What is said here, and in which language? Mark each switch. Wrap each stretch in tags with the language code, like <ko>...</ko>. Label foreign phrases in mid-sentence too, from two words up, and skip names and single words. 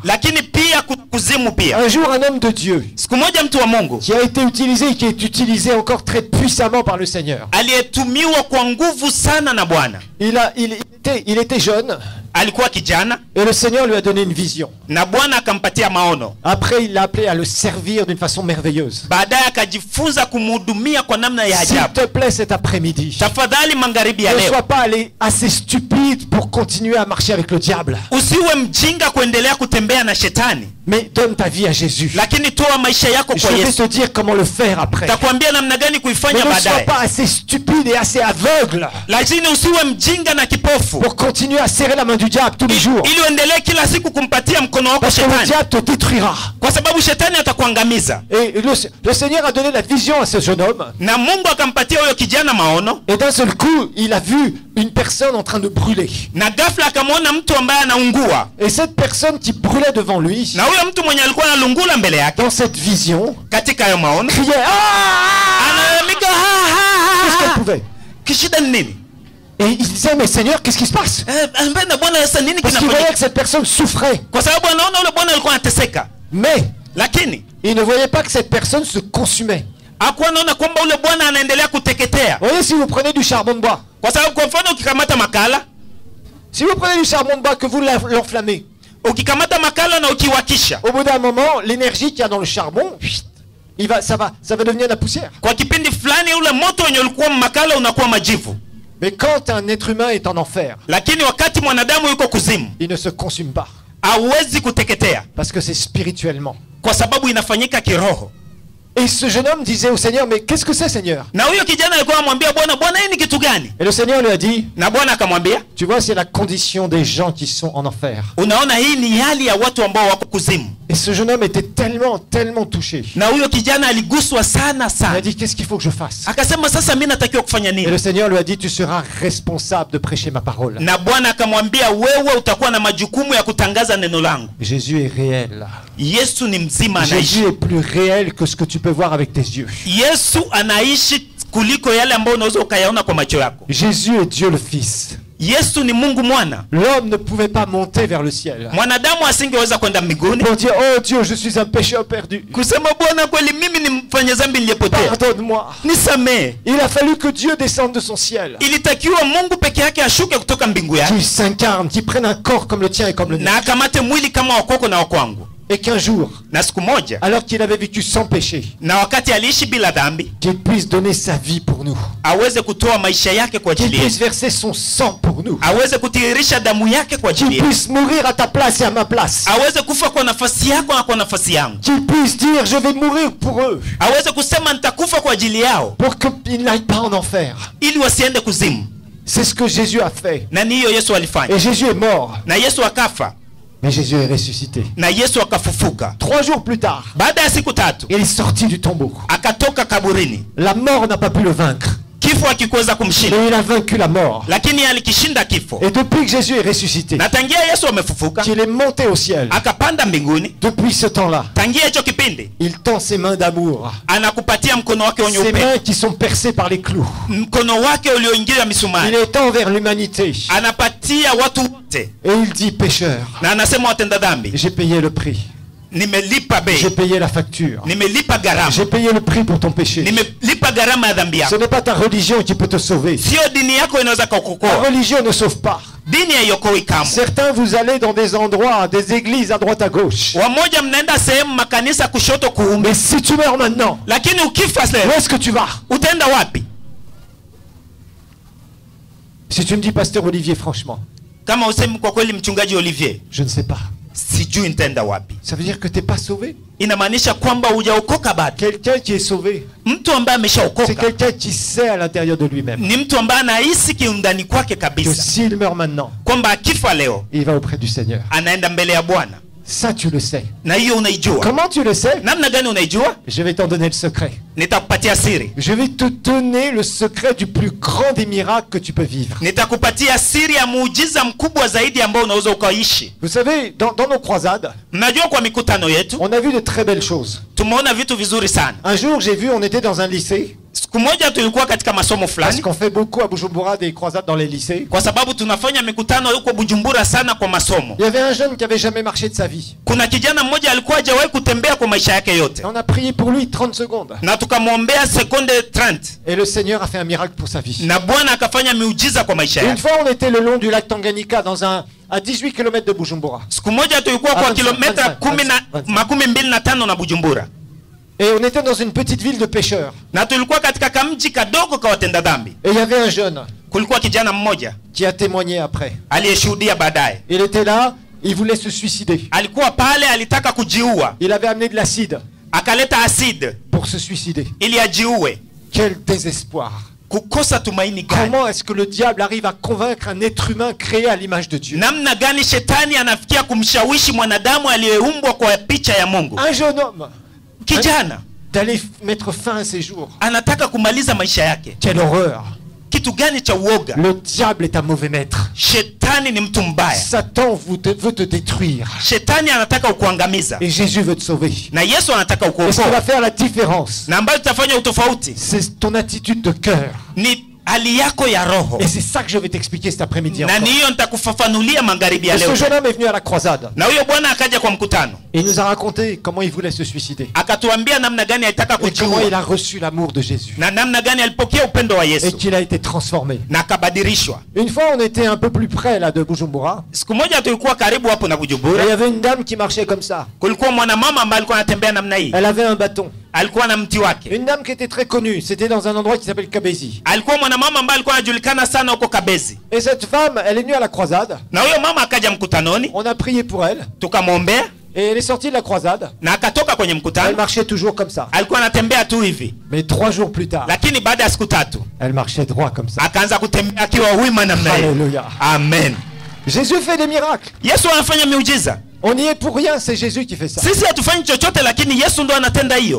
<sw>Lakini pia kuzimu pia.</sw> <fr>Un jour, un homme de Dieu</fr> <sw>Siku moja mtu wa Mungu</sw> <fr>qui a été utilisé et qui est utilisé encore très puissamment par le Seigneur.</fr> <sw>aliyetumiwa kwa nguvu sana na Bwana,</sw> <fr>Il était jeune</fr> <sw>alikuwa kijana</sw> <fr>et le Seigneur lui a donné une vision.</fr> <sw>na Bwana akampatia maono.</sw> <fr>Après, il l'a appelé à le servir d'une façon merveilleuse.</fr> <sw>Baadaye akajifunza kumhudumia kwa namna ya</sw> <fr>S'il</fr> <sw>ajabu.</sw> <fr>te plaît cet après-midi,</fr> <sw>Tafadhali magharibi ya</sw> <fr>ne</fr> <sw>leo</sw> <fr>sois pas allé assez stupide pour continuer à marcher avec le diable,</fr> <sw>usiwe mjinga kuendelea kutembea na shetani,</sw> <fr>mais donne ta vie à Jésus.</fr> <sw>lakini toa maisha yako</sw> <fr>Je</fr> <sw>kwa</sw> <fr>vais</fr> <sw>Yesu.</sw> <fr>te dire comment le faire après.</fr> <sw>Takwambia namna gani</sw> <fr>Mais</fr> <sw>kuifanya</sw> <fr>ne sois</fr> <sw>baadaye,</sw> <fr>pas assez stupide et assez aveugle</fr> <sw>lakini usiwe mjinga na kipofu</sw> <fr>pour continuer à serrer la main du diable tous les jours.</fr> <sw>ili uendelee kila siku kumpatia mkono wako</sw> <fr>Parce que le</fr> <sw>shetani,</sw> <fr>diable te détruira.</fr> <sw>kwa sababu shetani atakuangamiza.</sw> <fr>Et le Seigneur a donné la vision à ce jeune homme.</fr> <sw>Na Mungu akampatia huyo kijana maono,</sw> <fr>Et d'un seul coup, il a vu une personne en train de brûler.</fr> <sw>na ghafla akamwona mtu ambaye anaungua,</sw> <fr>Et cette personne qui brûlait devant lui,</fr> <sw>na huyo mtu mwenye alikuwa analungula mbele yake</sw> <fr>dans cette vision,</fr> <sw>katika hayo maono</sw> <fr>criait « Ah !»</fr> <sw>analalamika,</sw> <fr>Qu'est-ce qu'elle pouvait?</fr> <sw>kishida ni nini?</sw> <fr>Et il disait « Mais Seigneur, qu'est-ce qui se passe ?»</fr> <sw>Ambaye na Bwana sasa nini</sw> <fr>Parce qu'il voyait</fr> <sw>kinafanyika?</sw> <fr>que cette personne souffrait.</fr> <sw>Kwa sababu anaona yule bwana alikuwa anateseka,</sw> <fr>Mais</fr> <sw>lakini</sw> <fr>il ne voyait pas que cette personne se consumait.</fr> <sw>hakuwa anaona kwamba yule bwana anaendelea kuteketea.</sw> <fr>Vous voyez, si vous prenez du charbon de bois,</fr> <sw>Kwa sababu kwa mfano ukikamata makala,</sw> <fr>si vous prenez du charbon de bois que vous l'enflammez,</fr> <sw>ukikamata makala na ukiwakisha,</sw> <fr>au bout d'un moment, l'énergie qu'il y a dans le charbon, ça va devenir de la poussière.</fr> <sw>kwa kipindi fulani ule moto wenye ulikuwa makala unakuwa majivu.</sw> <fr>Mais quand un être humain est en enfer,</fr> <sw>Lakini wakati mwanadamu yuko kuzimu,</sw> <fr>il ne se consume pas.</fr> <sw>hawezi kuteketea</sw> <fr>Parce que c'est spirituellement.</fr> <sw>kwa sababu inafanyika kiroho.</sw> <fr>Et ce jeune homme disait au Seigneur, mais qu'est-ce que c'est, Seigneur?</fr> <sw>Na huyo kijana alikuwa anamwambia Bwana, Bwana hii ni kitu gani?</sw> <fr>Et le Seigneur lui a dit,</fr> <sw>Na Bwana akamwambia,</sw> <fr>tu vois, c'est la condition des gens qui sont en enfer.</fr> <sw>unaona hii ni hali ya watu ambao wako kuzimu.</sw> <fr>Et ce jeune homme était tellement touché.</fr> <sw>Na huyo kijana aliguswa sana</sw> <fr>Il a</fr> <sw>sana,</sw> <fr>dit, qu'est-ce qu'il faut que je fasse?</fr> <sw>akasema sasa mimi natakiwa kufanya</sw> <fr>Et le</fr> <sw>nini?</sw> <fr>Seigneur lui a dit, tu seras responsable de prêcher ma parole.</fr> <sw>Na Bwana akamwambia, wewe utakuwa na majukumu ya kutangaza neno langu.</sw> <fr>Jésus est réel.</fr> <sw>Yesu ni mzima,</sw> <fr>Jésus</fr> <sw>anaishi.</sw> <fr>est plus réel que ce que tu peux voir avec tes yeux.</fr> <sw>Yesu anaishi kuliko yale ambayo unaweza ukayaona kwa macho yako.</sw> <fr>Jésus est Dieu le Fils.</fr> <sw>Yesu ni Mungu mwana.</sw> <fr>L'homme ne pouvait pas monter vers le ciel</fr> <sw>Mwanadamu asingeweza kwenda mbinguni</sw> <fr>pour dire, oh Dieu, je suis un pécheur perdu.</fr> <sw>kusema Bwana, kweli mimi ni mfanya dhambi niliyepotea,</sw> <fr>Pardonne-moi.</fr> <sw>nisamee.</sw> <fr>Il a fallu que Dieu descende de son ciel,</fr> <sw>Ilitakiwa Mungu peke yake ashuke kutoka mbingu yake</sw> <fr>qu'il s'incarne, qu'il prenne un corps comme le tien et comme le mien.</fr> <sw>na akamate mwili kama wakwako na wakwangu.</sw> <fr>Et qu'un jour,</fr> <sw>Na siku moja,</sw> <fr>alors qu'il avait vécu sans péché,</fr> <sw>na wakati aliishi bila dhambi,</sw> <fr>qu'il puisse donner sa vie pour nous,</fr> <sw>aweze kutoa maisha yake kwa</sw> <fr>qu'il</fr> <sw>ajili</sw> <fr>puisse</fr> <sw>yetu,</sw> <fr>verser son sang pour nous,</fr> <sw>aweze kutiririsha damu yake kwa ajili</sw> <fr>qu'il</fr> <sw>yetu,</sw> <fr>puisse mourir à ta place et à ma place,</fr> <sw>aweze kufa kwa nafasi yako na kwa nafasi yangu,</sw> <fr>qu'il puisse dire, je vais mourir pour eux,</fr> <sw>aweze kusema nitakufa kwa ajili yao</sw> <fr>pour qu'ils n'aillent pas en enfer.</fr> <sw>ili wasiende kuzimu.</sw> <fr>C'est ce que Jésus a fait.</fr> <sw>Na ni hiyo Yesu alifanya,</sw> <fr>Et Jésus est mort,</fr> <sw>na Yesu akafa,</sw> <fr>mais Jésus est ressuscité.</fr> <sw>na Yesu akafufuka.</sw> <fr>3 jours plus tard,</fr> <sw>Baada ya siku 3</sw> <fr>il est sorti du tombeau.</fr> <sw>akatoka kaburini.</sw> <fr>La mort n'a pas pu le vaincre,</fr> <sw>Kifo hakikuweza kumshinda,</sw> <fr>mais il a vaincu la mort.</fr> <sw>lakini alikishinda kifo.</sw> <fr>Et depuis que Jésus est ressuscité,</fr> <sw>Na tangia Yesu amefufuka</sw> <fr>qu'il est monté au ciel,</fr> <sw>akapanda mbinguni,</sw> <fr>depuis ce temps-là,</fr> <sw>tangia hicho kipindi</sw> <fr>il tend ses mains d'amour,</fr> <sw>anakupatia mkono wake wenye</sw> <fr>ses</fr> <sw>upendo,</sw> <fr>mains qui sont percées par les clous.</fr> <sw>mkono wake ulioingia</sw> <fr>Il</fr> <sw>misumari,</sw> <fr>étend vers l'humanité</fr> <sw>anapatia watu wote,</sw> <fr>et il dit, pécheur,</fr> <sw>na anasema watenda dhambi,</sw> <fr>j'ai payé le prix,</fr> <sw>nimelipa bei,</sw> <fr>j'ai payé la facture,</fr> <sw>nimelipa gharama,</sw> <fr>j'ai payé le prix pour ton péché.</fr> <sw>nimelipa gharama ya dhambi</sw> <fr>Ce</fr> <sw>yako.</sw> <fr>n'est pas ta religion qui peut te sauver.</fr> <sw>Sio dini yako inaweza</sw> <fr>Ta</fr> <sw>kukuokoa,</sw> <fr>religion ne sauve pas.</fr> <sw>Dini haiokowi kamwe.</sw> <fr>Certains, vous allez dans des endroits, des églises à droite à gauche.</fr> <sw>Wamoja mnaenda sehemu makanisa kushoto kuume.</sw> <fr>Mais si tu meurs maintenant,</fr> <sw>Lakini ukifa</sw> <fr>où</fr> <sw>leo,</sw> <fr>est-ce que tu vas?</fr> <sw>utaenda wapi?</sw> <fr>Si tu me dis, pasteur Olivier, franchement,</fr> <sw>Kama usemi kwa kweli mchungaji Olivier,</sw> <fr>je ne sais pas.</fr> <sw>sijui nitaenda wapi.</sw> <fr>Ça veut dire que tu n'es pas sauvé.</fr> <sw>Inamaanisha kwamba hujaokoka bado.</sw> <fr>Quelqu'un qui est sauvé,</fr> <sw>Mtu ambaye</sw> <fr>c'est</fr> <sw>ameshaokoka</sw> <fr>quelqu'un qui sait à l'intérieur de lui-même</fr> <sw>ni mtu ambaye anahisi kiundani kwake</sw> <fr>que</fr> <sw>kabisa</sw> <fr>s'il meurt maintenant,</fr> <sw>kwamba akifa leo</sw> <fr>il va auprès du Seigneur.</fr> <sw>anaenda mbele ya Bwana.</sw> <fr>Ça, tu le sais.</fr> <sw>Na hiyo unaijua.</sw> <fr>Comment tu le sais?</fr> <sw>Namna gani unaijua?</sw> <fr>Je vais t'en donner le secret.</fr> <sw>Nitakupatia siri.</sw> <fr>Je vais te donner le secret du plus grand des miracles que tu peux vivre.</fr> <sw>Nitakupatia siri ya muujiza mkubwa zaidi ambao unaweza ukaishi.</sw> <fr>Vous savez, dans nos croisades,</fr> <sw>Mnajua kwa mikutano yetu</sw> <fr>on a vu de très belles choses.</fr> <sw>tumeona vitu vizuri sana.</sw> <fr>Un jour, j'ai vu, on était dans un lycée,</fr> <sw>Siku moja tulikuwa katika masomo</sw> <fr>parce</fr> <sw>fulani,</sw> <fr>qu'on fait beaucoup à Bujumbura des croisades dans les lycées.</fr> <sw>kwa sababu tunafanya mikutano huko Bujumbura sana kwa masomo.</sw> <fr>Il y avait un jeune qui avait jamais marché de sa vie.</fr> <sw>Kuna kijana mmoja alikuwa hajawahi kutembea kwa maisha yake yote,</sw> <fr>Et on a prié pour lui 30 secondes.</fr> <sw>na tukamwombea sekunde 30</sw> <fr>Et le Seigneur a fait un miracle pour sa vie.</fr> <sw>na Bwana akafanya miujiza kwa maisha</sw> <fr>Et une</fr> <sw>yake.</sw> <fr>fois, on était le long du lac Tanganyika, à 18 km de Bujumbura.</fr> <sw>Siku moja tulikuwa kwa 25, kilomita 25 na Bujumbura,</sw> <fr>Et on était dans une petite ville de pêcheurs.</fr> <sw>na tulikuwa katika kamji kadogo ka watenda dhambi.</sw> <fr>Et il y avait un jeune</fr> <sw>Kulikuwa kijana mmoja</sw> <fr>qui a témoigné après.</fr> <sw>aliyeshuhudia baadaye.</sw> <fr>Il était là, il voulait se suicider.</fr> <sw>Alikuwa pale, alitaka kujiua,</sw> <fr>Il avait amené de l'acide</fr> <sw>akaleta aside</sw> <fr>pour se suicider.</fr> <sw>ili ajiue.</sw> <fr>Quel désespoir.</fr> <sw>Kukosa tumaini gani!</sw> <fr>Comment est-ce que le diable arrive à convaincre un être humain créé à l'image de Dieu?</fr> <sw>Namna gani shetani anafikia kumshawishi mwanadamu aliyeumbwa kwa picha ya Mungu.</sw> <fr>Un jeune homme</fr> <sw>Kijana</sw> <fr>d'aller mettre fin à ses jours.</fr> <sw>anataka kumaliza maisha yake.</sw> <fr>Quelle horreur.</fr> <sw>Kitu gani cha uoga!</sw> <fr>Le diable est un mauvais maître.</fr> <sw>Shetani ni mtu mbaya.</sw> <fr>Satan veut te détruire.</fr> <sw>Shetani anataka ukuangamiza,</sw> <fr>Et Jésus veut te sauver.</fr> <sw>na Yesu anataka</sw> <fr>Et ce qui va</fr> <sw>ukuokoa.</sw> <fr>faire la différence,</fr> <sw>Na ambayo tutafanya utofauti</sw> <fr>c'est ton attitude de cœur.</fr> <sw>ni hali yako ya roho,</sw> <fr>Et c'est ça que je vais t'expliquer cet après-midi</fr> <sw>na</sw> <fr>encore.</fr> <sw>ni hiyo nitakufafanulia magharibi ya</sw> <fr>Et ce</fr> <sw>leo.</sw> <fr>jeune homme est venu à la croisade.</fr> <sw>Na huyo bwana akaja kwa mkutano,</sw> <fr>Et il nous a raconté comment il voulait se suicider.</fr> <sw>akatuambia namna gani alitaka</sw> <fr>Et comment il</fr> <sw>kujiua,</sw> <fr>a reçu l'amour de Jésus.</fr> <sw>na namna gani alipokea upendo wa</sw> <fr>Et</fr> <sw>Yesu</sw> <fr>qu'il a été transformé.</fr> <sw>na akabadilishwa.</sw> <fr>Une fois, on était un peu plus près là de Bujumbura.</fr> <sw>Siku moja tulikuwa karibu hapo na</sw> <fr>Et il y</fr> <sw>Bujumbura,</sw> <fr>avait une dame qui marchait comme ça.</fr> <sw>kulikuwa mwanamama ambaye alikuwa anatembea namna hii,</sw> <fr>Elle avait un bâton.</fr> <sw>alikuwa na mti wake.</sw> <fr>Une dame qui était très connue. C'était dans un endroit qui s'appelle Kabezi.</fr> <sw>Alikuwa mwanamama ambaye alikuwa anajulikana sana huko Kabezi,</sw> <fr>Et cette femme, elle est venue à la croisade.</fr> <sw>na huyo mama akaja mkutanoni,</sw> <fr>On a prié pour elle.</fr> <sw>tukamwombea</sw> <fr>Et elle est sortie de la croisade.</fr> <sw>na akatoka kwenye</sw> <fr>Elle</fr> <sw>mkutano.</sw> <fr>marchait toujours comme ça.</fr> <sw>Alikuwa anatembea tu hivi,</sw> <fr>Mais 3 jours plus tard,</fr> <sw>lakini baada ya siku 3</sw> <fr>elle marchait droit comme ça.</fr> <sw>akaanza kutembea akiwa wima namna hiyo.</sw> <fr>Alléluia.</fr> <sw>Amen.</sw> <fr>Jésus fait des miracles.</fr> <sw>Yesu anafanya miujiza.</sw> <fr>On n'y est pour rien, c'est Jésus qui fait ça.</fr> <sw>Sisi hatufanyi chochote, lakini Yesu ndo anatenda hiyo.</sw>